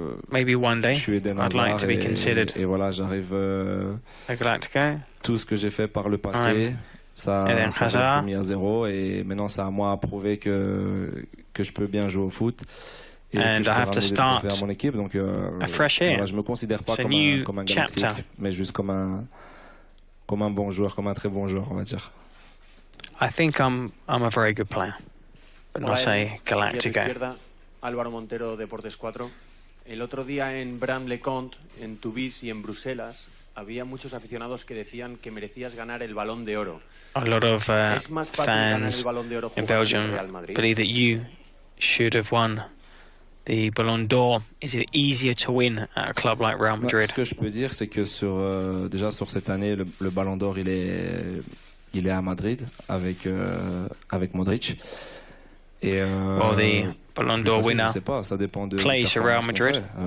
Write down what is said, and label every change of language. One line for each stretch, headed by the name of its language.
English: Maybe one day I'd like to be considered
French: et voilà, j'arrive
English: a Galactico.
French: Tout ce que j'ai fait par le passé, ça a mis à zéro, et maintenant c'est à moi à prouver que je peux bien jouer au foot. Et que je peux ramener des trophées à mon équipe, donc voilà, je me considère pas comme un galactique, mais juste comme un bon joueur, comme un très bon joueur, on va dire.
English: I think I'm a very good player, but not a Galactico.
Spanish: Álvaro Montero, Deportes 4. El otro día en Braine-le-Comte, en Tubize y en Bruselas, había muchos aficionados que decían que merecías ganar el Balón de Oro.
English: A lot of fans in Belgium believe that you should have won the Ballon d'Or. Is it easier to win at a club like Real Madrid?
French: Ce que je peux dire, c'est que déjà sur cette année, le Ballon d'Or, il est à Madrid avec Modric. Et
English: well, the Ballon d'Or winner plays for Real Madrid.